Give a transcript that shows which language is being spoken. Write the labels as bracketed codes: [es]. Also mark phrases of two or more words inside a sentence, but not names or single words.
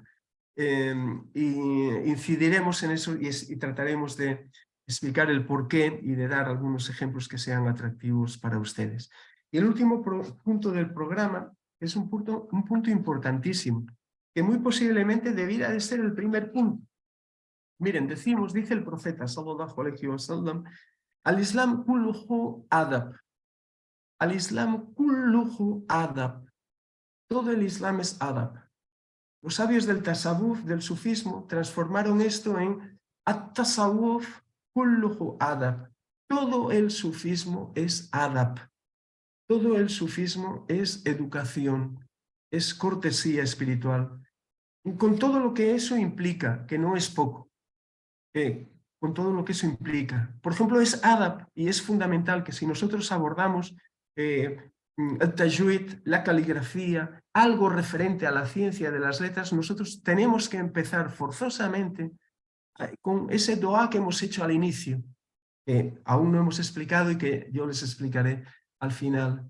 [es] Y incidiremos en eso y trataremos de explicar el porqué y de dar algunos ejemplos que sean atractivos para ustedes. Y el último punto del programa es un punto importantísimo, que muy posiblemente debiera de ser el primer punto. Miren, dice el profeta, [ar] صلى الله عليه وسلم، الإسلام كله أدب. الإسلام كله أدب. [es] Todo el Islam es adab. Los sabios del tasawuf, del sufismo, transformaron esto en [ar] التصوف كله أدب. [es] Todo el sufismo es adab. todo el sufismo es educación, es cortesía espiritual, con todo lo que eso implica, que no es poco, con todo lo que eso implica. Por ejemplo, es adab y es fundamental que si nosotros abordamos el tajwid, la caligrafía, algo referente a la ciencia de las letras, nosotros tenemos que empezar forzosamente con ese dua que hemos hecho al inicio, que aún no hemos explicado y que yo les explicaré al final.